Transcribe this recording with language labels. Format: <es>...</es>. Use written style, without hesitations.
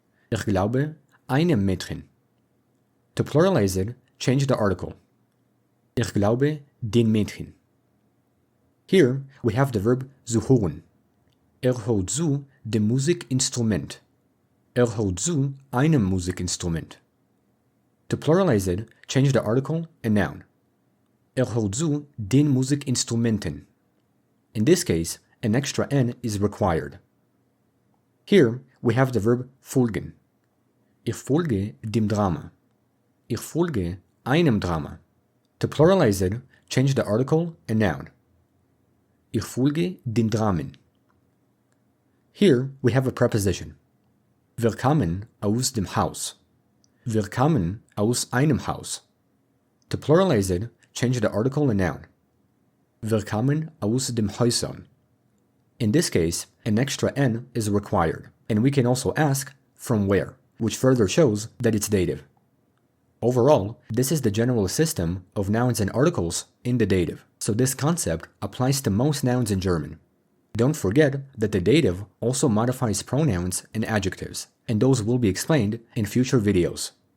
<de>Ich glaube einem Mädchen.</de> <en>To pluralize it, change the article.</en> <de>Ich glaube den Mädchen.</de> <en>Here, we have the verb zuhören.</en> <de>Hört zu dem Musikinstrument. Hört zu einem Musikinstrument.</de> <en>To pluralize it, change the article and noun.</en> <de>Hört zu den Musikinstrumenten.</de> <en>In this case, an extra N is required. Here, we have the verb folgen.</en> <de>Ich folge dem Drama. Ich folge einem Drama.</de> <en>To pluralize it, change the article and noun.</en> <de>Ich folge den Dramen.</de> <en>Here, we have a preposition.</en> <de>Wir kamen aus dem Haus. Wir kamen aus einem Haus.</de> <en>To pluralize it, change the article and noun.</en> <de>Wir kamen aus dem Häusern.</de> <en>In this case, an extra N is required, and we can also ask from where, which further shows that it's dative. Overall, this is the general system of nouns and articles in the dative, so this concept applies to most nouns in German. Don't forget that the dative also modifies pronouns and adjectives, and those will be explained in future videos.</en>